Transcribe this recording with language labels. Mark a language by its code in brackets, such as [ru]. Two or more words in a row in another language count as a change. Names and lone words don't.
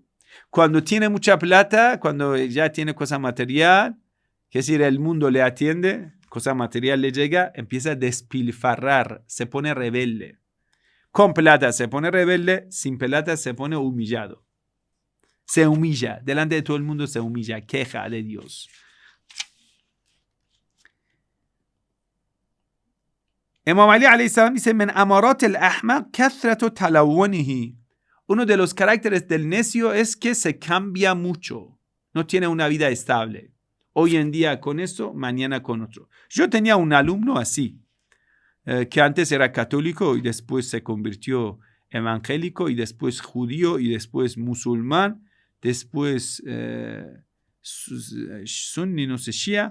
[es] Cuando tiene mucha plata, cuando ya tiene cosa material, es decir, el mundo le atiende, cosa material le llega, empieza a despilfarrar, se pone rebelde. Con plata se pone rebelde, sin plata se pone humillado. Se humilla, delante de todo el mundo se humilla, queja de Dios. [ar] Imam Ali عليه السلام dice, "من أمارات الأحمق كثرة تلونه." [es] Uno de los caracteres del necio es que se cambia mucho, no tiene una vida estable. Hoy en día con esto, mañana con otro. Yo tenía un alumno así, que antes era católico y después se convirtió evangélico y después judío y después musulmán, después sunni, no sé, shia.